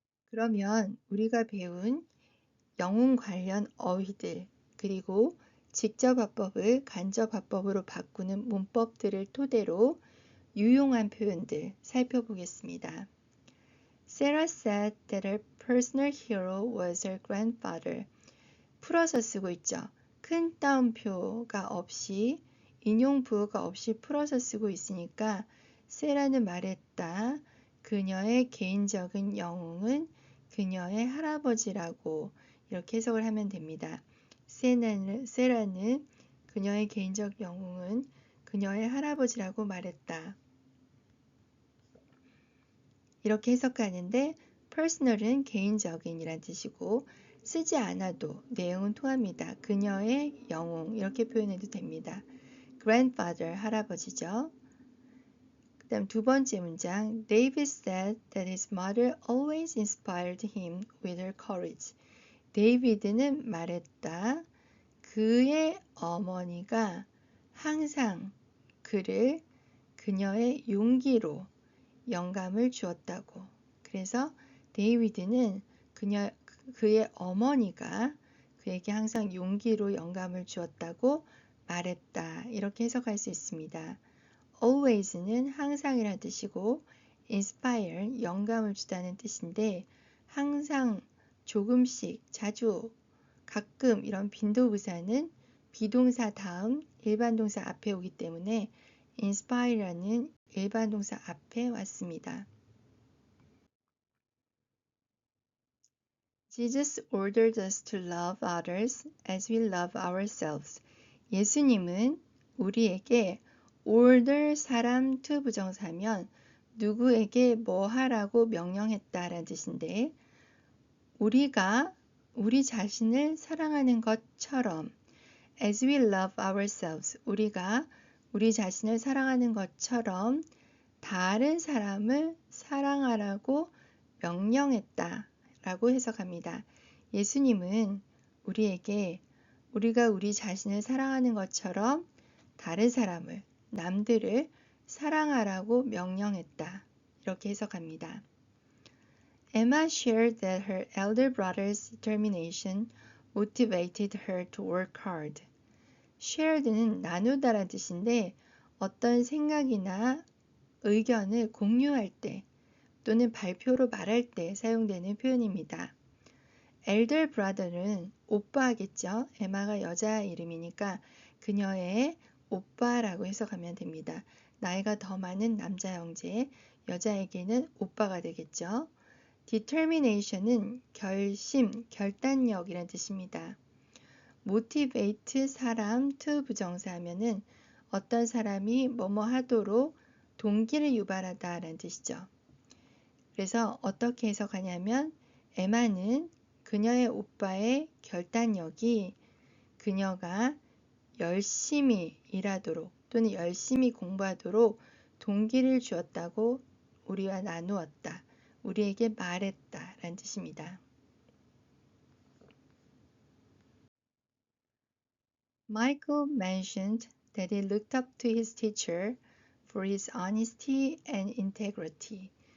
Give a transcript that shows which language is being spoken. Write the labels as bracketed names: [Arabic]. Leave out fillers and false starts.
[Korean] 그러면 우리가 배운 영웅 관련 어휘들 그리고 직접화법을 간접화법으로 바꾸는 문법들을 토대로 유용한 표현들 살펴보겠습니다. [English] Sarah said that her personal hero was her grandfather. [Korean] 풀어서 쓰고 있죠. 큰 따옴표가 없이 인용 부호가 없이 풀어서 쓰고 있으니까 세라는 말했다. 그녀의 개인적인 영웅은 그녀의 할아버지라고 이렇게 해석을 하면 됩니다. 세라는 그녀의 개인적 영웅은 그녀의 할아버지라고 말했다. 이렇게 해석하는데 personal은 개인적인이란 뜻이고 쓰지 않아도 내용은 통합니다. 그녀의 영웅 이렇게 표현해도 됩니다. grandfather 할아버지죠. 그 다음 두 번째 문장 [English] David said that his mother always inspired him with her courage. [Korean] 데이비드는 말했다. 그의 어머니가 항상 그를 그녀의 용기로 영감을 주었다고. 그래서 데이비드는 그의 어머니가 그에게 항상 용기로 영감을 주었다고 말했다. 이렇게 해석할 수 있습니다. always는 항상이라는 뜻이고 inspire, 영감을 주다는 뜻인데 항상, 조금씩, 자주, 가끔 이런 빈도부사는 비동사 다음 일반 동사 앞에 오기 때문에 inspire라는 일반 동사 앞에 왔습니다. [English] Jesus ordered us to love others as we love ourselves. [Korean] 예수님은 우리에게 order 사람 to 부정사면 누구에게 뭐 하라고 명령했다라는 뜻인데 우리가 우리 자신을 사랑하는 것처럼 [English] as we love ourselves [Korean] 우리가 우리 자신을 사랑하는 것처럼 다른 사람을 사랑하라고 명령했다 라고 해석합니다. 예수님은 우리에게 우리가 우리 자신을 사랑하는 것처럼 다른 사람을, 남들을 사랑하라고 명령했다. 이렇게 해석합니다. [English] Emma shared that her elder brother's determination motivated her to work hard. [Korean] shared는 나누다라는 뜻인데 어떤 생각이나 의견을 공유할 때 또는 발표로 말할 때 사용되는 표현입니다. elder brother는 오빠겠죠. 에마가 여자 이름이니까 그녀의 오빠라고 해석하면 됩니다. 나이가 더 많은 남자 형제, 여자에게는 오빠가 되겠죠. determination은 결심, 결단력이란 뜻입니다. motivate 사람 to 부정사 하면은 어떤 사람이 뭐뭐 하도록 동기를 유발하다 라는 뜻이죠. 그래서 어떻게 해석하냐면 에마는 그녀의 오빠의 결단력이 그녀가 열심히 일하도록 또는 열심히 공부하도록 동기를 주었다고 우리와 나누었다. 우리에게 말했다 라는 뜻입니다. [English] Michael mentioned that he looked up to his teacher for his honesty and integrity.